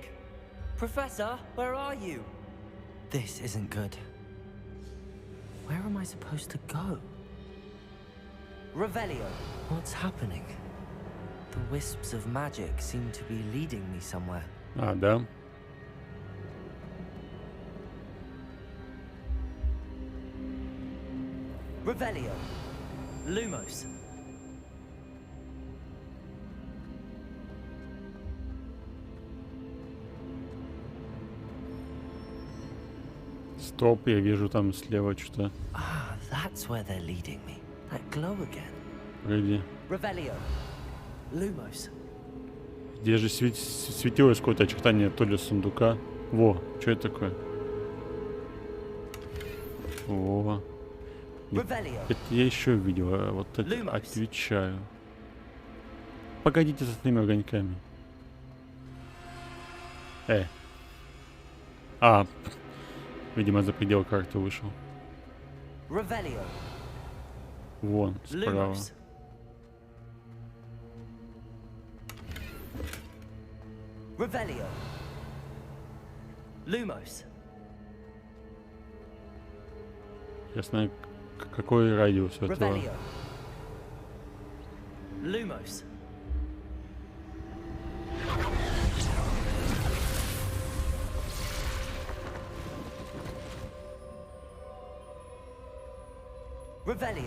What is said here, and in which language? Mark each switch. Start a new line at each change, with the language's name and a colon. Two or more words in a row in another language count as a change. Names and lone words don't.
English: Professor, where are you? This isn't good. Where am I supposed to go? Revelio, what's happening? The wisps of magic seem to be leading me somewhere.
Russian: А, да. Revelio. Lumos. Стоп, я вижу там слева что-то.
English: Ah, that's where they're leading me. That glow again.
Russian: Вроде. Revelio. Lumos. Где же светилось какое-то очертание то ли сундука? Во, что это такое? Во. Это я еще видел, а вот это отвечаю. Погодите с этими огоньками. А, видимо, за предел карты вышел. Вон, справа. Revelio. Lumos. Я знаю, какой радиус этого. Revelio. Lumos. Revelio.